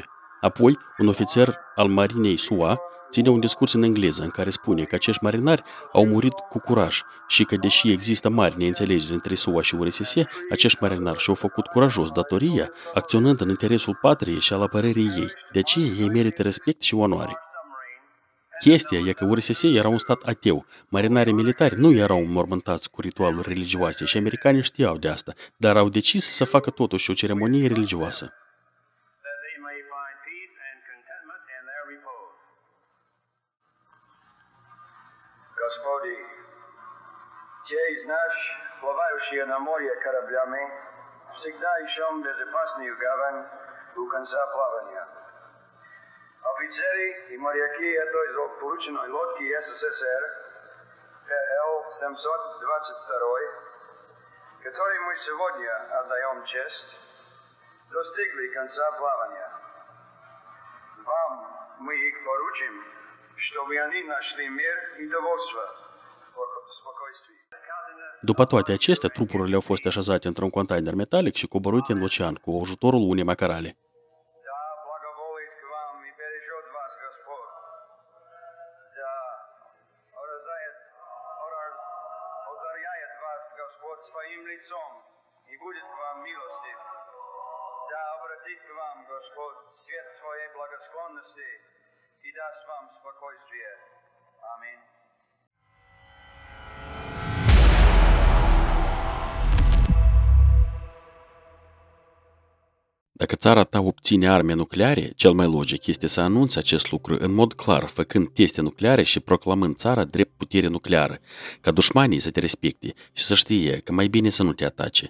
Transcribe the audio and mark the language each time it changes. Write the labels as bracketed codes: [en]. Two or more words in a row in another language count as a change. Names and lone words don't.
[ro] Apoi, un ofițer al marinei SUA ține un discurs în engleză în care spune că acești marinari au murit cu curaj și că, deși există mari neînțelegeri între SUA și URSS, acești marinari și-au făcut curajos datoria, acționând în interesul patriei și al apărării ei. De aceea ei merită respect și onoare. Chestia e că URSS era un stat ateu. Marinarii militari nu erau înmormântați cu ritualuri religioase și americanii știau de asta, dar au decis să facă totuși o ceremonie religioasă. [ru] Господи, те из нас, плавающие на море кораблями, всегда ищем безопасную гавань у конца плавания. Офицеры и моряки этой злополучной лодки СССР ПЛ-722, которой мы сегодня отдаем честь, достигли конца плавания. Вам мы их поручим, чтобы они нашли мир и довольство, спокойствие. [ro] După toate acestea, trupurile au fost așezate într-un container metalic și coborâte în ocean cu ajutorul unei macarale. [ru] Да благоволит к вам и бережет вас Господь. Да озаряет вас Господь своим лицом и будет к вам милостив. Да обратит к вам Господь свет своей благосклонности и даст вам спокойствие. Аминь. [ro] Dacă țara ta obține arme nucleare, cel mai logic este să anunți acest lucru în mod clar, făcând teste nucleare și proclamând țara drept putere nucleară, ca dușmanii să te respecte și să știe că mai bine să nu te atace.